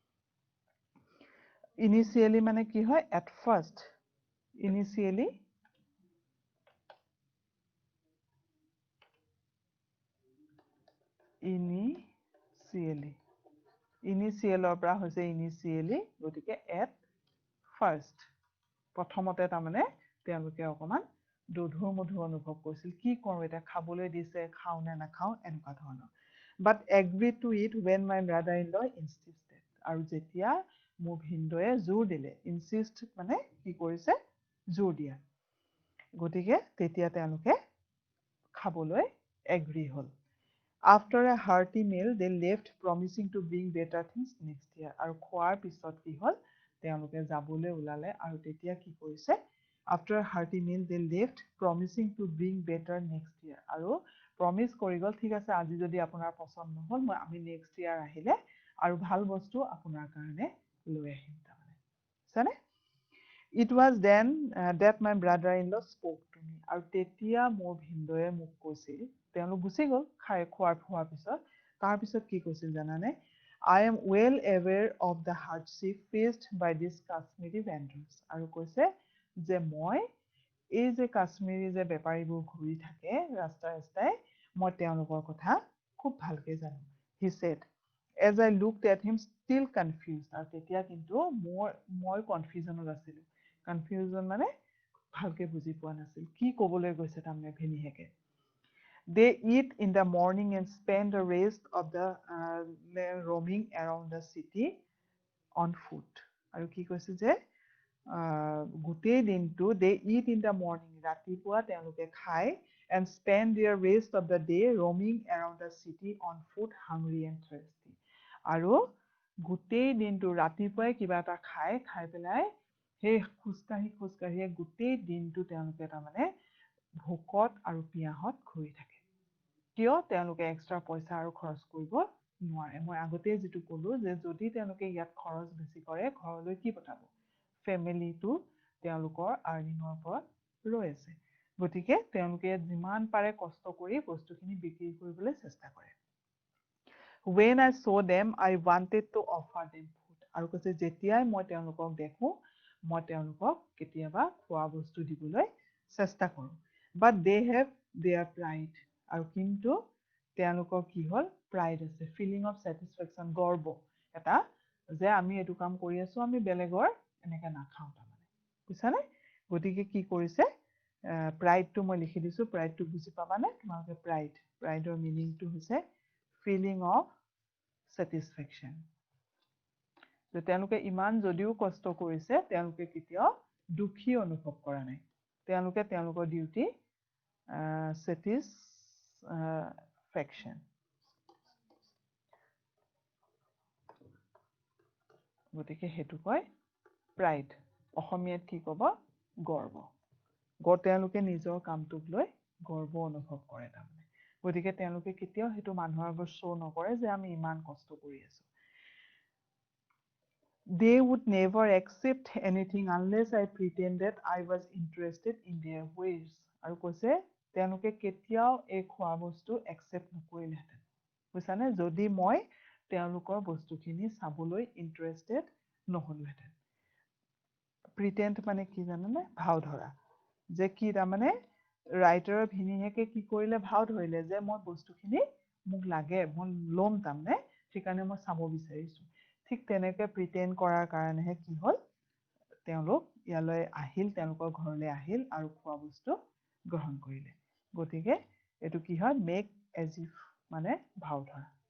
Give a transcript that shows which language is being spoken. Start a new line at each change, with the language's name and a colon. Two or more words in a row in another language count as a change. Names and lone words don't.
Assamese: ইনিচিয়েলি মানে কি হয়
English: at first
Assamese: ইনিচিয়েলি ইনিচিয়েলৰ পৰা হৈছে ইনিচিয়েলি গতিকে
English: at first
Assamese: প্ৰথমতে তাৰমানে তেওঁলোকে অকণমান দোধোৰ মধুৰ অনুভৱ কৰিছিল কি কৰোঁ এতিয়া খাবলৈ দিছে খাওঁ নে নাখাওঁ এনেকুৱা ধৰণৰ
English: but agreed to it when my brother-in-law insisted
Assamese: আৰু যেতিয়া মোৰ ভিনদয়ে জোৰ দিলে ইনসিষ্ট মানে কি কৰিছে জোৰ দিয়া গতিকে তেতিয়া তেওঁলোকে খাবলৈ এগ্ৰি হল
English: After a hearty meal, they left, promising to bring better things next year.
Assamese: আৰু খোৱাৰ পিছত কি হ'ল তেওঁলোকে যাবলৈ ওলালে আৰু তেতিয়া কি কৰিছে
English: After a hearty meal, they left, promising to bring better next year.
Assamese: আৰু প্ৰমিছ কৰি গ'ল ঠিক আছে আজি যদি আপোনাৰ পছন্দ নহ'ল মই আমি
English: next year
Assamese: আহিলে আৰু ভাল বস্তু আপোনাৰ কাৰণে লৈ আহিম তাৰমানে বুজিছানে
English: It was then that my brother-in-law spoke to me.
Assamese: আৰু তেতিয়া মোৰ ভিনদয়ে মোক কৈছিল তেওঁলোক গুচি গ'ল খাই খোৱাৰ পিছত তাৰ পিছত কি কৈছিল জানানে
English: I am well aware of the hardship faced by these Kashmiri vendors.
Assamese: আৰু কৈছে যে মই এই যে কাশ্মীৰী যে বেপাৰীবোৰ ঘূৰি থাকে ৰাস্তাই মই তেওঁলোকৰ কথা খুব ভালকৈ জানো
English: He said As I looked at him still confused
Assamese: আৰু তেতিয়া কিন্তু মই কনফিউজনত আছিলোঁ কনফিউজন মানে ভালকে বুজি পোৱা নাছিল কি ক'বলৈ গৈছে তাৰমানে ভিনিহেকে
English: They eat in the morning and spend the rest of the roaming around the city on foot
Assamese: আৰু কি কৈছে যে গোটেই দিনটো
English: they eat in the morning
Assamese: ৰাতিপুৱা তেওঁলোকে খায়
English: and spend their rest of the day roaming around the city on foot hungry and thirsty
Assamese: আৰু গোটেই দিনটো ৰাতিপুৱাই কিবা এটা খাই পেলাই সেই খোজকাঢ়িয়ে গোটেই দিনটো তেওঁলোকে তাৰমানে ভোকত আৰু পিয়াহত ঘূৰি থাকে কিয় তেওঁলোকে এক্সট্ৰা পইচা আৰু খৰচ কৰিব নোৱাৰে মই আগতে যেটো ক'লো যে যদি তেওঁলোকে ইয়াত খৰচ বেছি কৰে ঘৰলৈ কি পঠাব ফেমিলিটো তেওঁলোকৰ আৰ্নিঙৰ ওপৰত ৰৈ আছে গতিকে তেওঁলোকে যিমান পাৰে কষ্ট কৰি বস্তুখিনি বিক্ৰী কৰিবলৈ চেষ্টা কৰে
English: When I saw them I wanted to offer them food
Assamese: আৰু কৈছে যেতিয়াই মই তেওঁলোকক দেখো মই তেওঁলোকক কেতিয়াবা খোৱা বস্তু দিবলৈ চেষ্টা কৰোঁ
English: but they have their pride
Assamese: আৰু কিন্তু তেওঁলোকৰ কি হ'ল pride আছে
English: feeling of satisfaction
Assamese: গৰ্ব এটা যে আমি এইটো কাম কৰি আছো আমি বেলেগৰ এনেকৈ নাখাওঁ তাৰমানে বুজিছানে গতিকে কি কৰিছে প্ৰাইডটো মই লিখি দিছোঁ প্ৰাইডটো বুজি পাবানে তোমালোকে প্ৰাইডৰ মিনিংটো হৈছে
English: feeling of satisfaction
Assamese: যে তেওঁলোকে ইমান যদিও কষ্ট কৰিছে তেওঁলোকে কেতিয়াও দুখী অনুভৱ কৰা নাই তেওঁলোকে তেওঁলোকৰ ডিউটি satisfaction গতিকে হেতু কয় প্ৰাইড অসমীয়াত কি ক'ব গৰ্ব তেওঁলোকে নিজৰ কামটোক লৈ গৰ্ব অনুভৱ কৰে তাৰমানে গতিকে তেওঁলোকে কেতিয়াও হেতু মানুহৰ আগত শ্ব' নকৰে যে আমি ইমান কষ্ট কৰি আছো
English: They would never accept anything unless I pretended I was interested in their ways.
Assamese: আৰু কৈছে তেওঁলোকে কেতিয়াও এই খোৱা বস্তু একচেপ্ট নকৰিলেহেঁতেন বুজিছানে যদি মই তেওঁলোকৰ বস্তুখিনি চাবলৈ ইণ্টাৰেষ্টেড নহ'লোহেঁতেন প্ৰিটেণ্ড মানে কি জানানে ভাও ধৰা যে কি তাৰমানে ৰাইটাৰৰ ভিনিহেকে কি কৰিলে ভাও ধৰিলে যে মই বস্তুখিনি মোক লাগে মই ল'ম তাৰমানে সেইকাৰণে মই চাব বিচাৰিছোঁ ঠিক তেনেকৈ প্ৰিটেণ্ড কৰাৰ কাৰণেহে কি হ'ল তেওঁলোক ইয়ালৈ আহিল তেওঁলোকৰ ঘৰলৈ আহিল আৰু খোৱা বস্তু গ্ৰহণ কৰিলে গতিকে এইটো কি হয়
English: make as if
Assamese: মানে ভাও ধৰা